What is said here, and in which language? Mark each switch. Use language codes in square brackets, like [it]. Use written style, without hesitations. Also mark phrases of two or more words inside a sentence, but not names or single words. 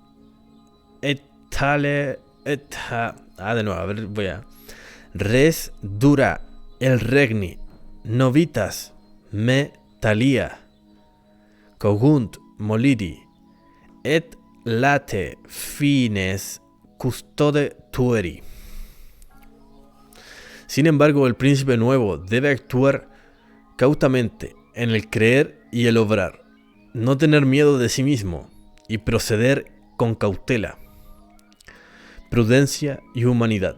[la] res dura el regni novitas metalia, cogunt moliri, et late fines custode tueri. [es] Sin embargo, el príncipe nuevo debe actuar cautamente en el creer y el obrar, no tener miedo de sí mismo y proceder con cautela, prudencia y humanidad.